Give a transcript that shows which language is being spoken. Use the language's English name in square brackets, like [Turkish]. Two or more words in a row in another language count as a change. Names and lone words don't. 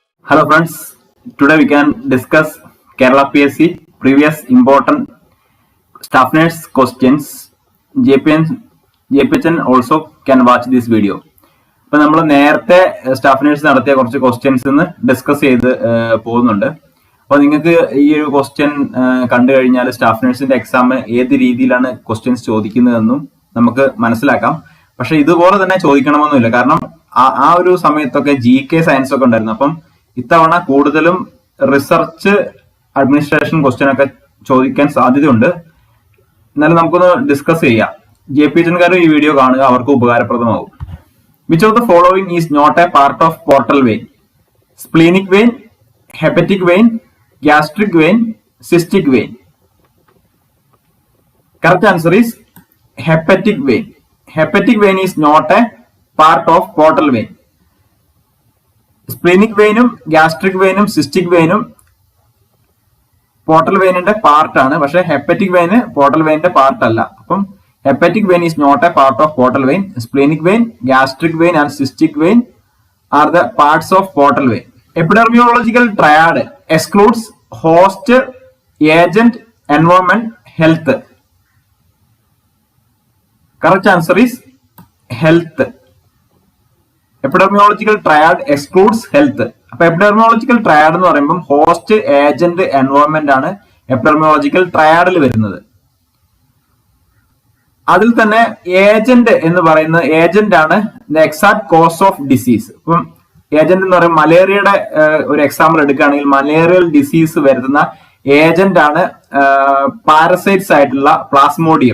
[English] Hello friends, today we can discuss Kerala PSC previous important staff nurse questions. JPHN also can watch this video. [Malayalam] അപ്പോൾ നമ്മൾ നേരത്തെ [English] staff nurse [Malayalam] നടത്തിയ കുറച്ച് [English] questions discuss [Malayalam] ചെയ്ത് പോകുന്നുണ്ട്. അപ്പോൾ നിങ്ങൾക്ക് ഈ ഒരു ക്വസ്റ്റ്യൻ കണ്ടു കഴിഞ്ഞാൽ [English] staff nurse's exam [Malayalam] ഏത് രീതിയിലാണ് ക്വസ്റ്റ്യൻസ് ചോദിക്കുന്നതെന്നും നമുക്ക് മനസ്സിലാക്കാം. പക്ഷെ ഇതുപോലെ തന്നെ ചോദിക്കണമെന്നില്ല, കാരണം ആ ഒരു സമയത്തൊക്കെ [English] GK science [Malayalam] ഒക്കെ ഉണ്ടായിരുന്നു. അപ്പം ഇത്തവണ കൂടുതലും [English] research administration question [Malayalam] ഒക്കെ ചോദിക്കാൻ സാധ്യതയുണ്ട്. എന്നാലും നമുക്കൊന്ന് ഡിസ്കസ് ചെയ്യാം. JPHNകാരും ഈ വീഡിയോ കാണുക, അവർക്ക് ഉപകാരപ്രദമാകും. [English] Which of the following is not a part of portal vein? Splenic vein, hepatic vein, gastric vein, cystic vein. Correct answer is hepatic vein. Hepatic vein is not a part of portal vein. Splenic vein, gastric vein, cystic vein portal vein [Malayalam] ന്റെ പാർട്ട് ആണ്. പക്ഷെ [English] hepatic vein portal vein's part [Malayalam] അല്ല. [English] അപ്പം hepatic vein is not a part of portal vein. Splenic vein, gastric vein and cystic vein are the parts of portal vein. Epidemiological triad excludes host, agent, environment, health. Correct answer is health. Epidemiological triad excludes health. [Malayalam] അപ്പോൾ [English] epidemiological triad [Malayalam] എന്ന് പറയുമ്പോൾ [English] host, agent, environment [Malayalam] ആണ് [English] epidemiological triad [Malayalam] വരുന്നത്. അതിൽ തന്നെ ഏജന്റ് എന്ന് പറയുന്ന ഏജന്റ് ആണ് [English] the exact cause of disease. [Malayalam] ഇപ്പം ഏജന്റ് എന്ന് പറയുമ്പോൾ മലേറിയയുടെ ഒരു എക്സാമ്പിൾ എടുക്കുകയാണെങ്കിൽ [English] malarial disease [Malayalam] വരുത്തുന്ന ഏജന്റ് ആണ് പാരസൈറ്റ്സ് ആയിട്ടുള്ള പ്ലാസ്മോഡിയം.